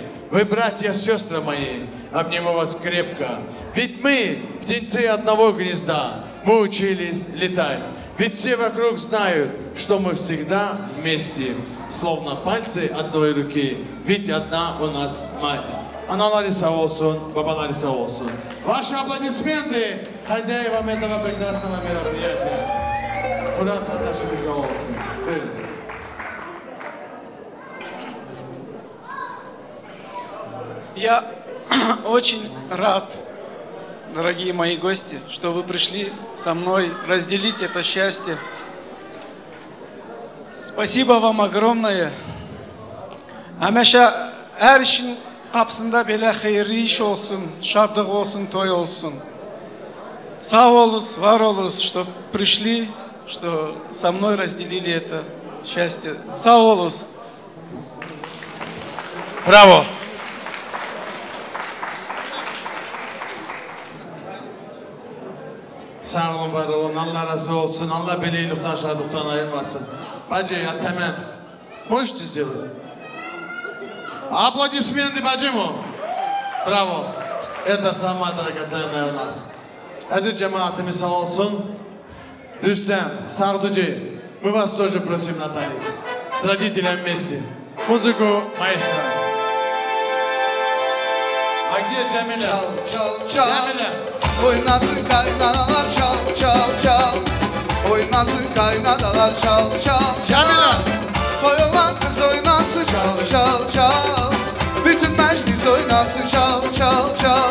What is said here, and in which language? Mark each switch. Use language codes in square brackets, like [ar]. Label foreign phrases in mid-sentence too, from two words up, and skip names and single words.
[ru] Вы, братья, сестры мои, обниму вас крепко. Ведь мы, птенцы одного гнезда, мы учились летать. Ведь все вокруг знают, что мы всегда вместе, словно пальцы одной руки, ведь одна у нас мать. [tr] Аналары сağ olsun, babaları sağ olsun. [ru] Ваши аплодисменты хозяевам этого прекрасного мероприятия. [tr] Murat kardeşimiz sağ olsun. Buyurun. [ru] Я очень рад, дорогие мои гости, что вы пришли со мной разделить это счастье. Спасибо вам огромное. [az] Həmişə hər işin qapısında belə xeyirli iş olsun, şadlıq olsun, toy olsun. [tr] Sağ olunuz, var olunuz, [ru] что пришли, что со мной разделили это счастье. [tr] Sağ olunuz. Bravo. Sağ olun, var olun, Allah razı olsun, Allah böyle iyilikten, şadlıktan ayırmasın. Bacı, ya temel, [ru] можете сделать? Аплодисменты бачему. Браво. Это самое драгоценное у нас. [tr] Aziz cemaatimiz sağ olsun. Rüstem, Sarduci, [ru] мы вас тоже просим на танец. С родителями вместе. Музыку маэстро. А где Джамиля? [tr] Çal, çal, çal. [ru] Джамиля. [tr] Oynasın kaynanalar çal, çal, çal. Oynasın kaynanalar çal, çal, çal. Koyulan kız oynasın çal, çal, çal. Bütün meclis oynasın çal, çal, çal.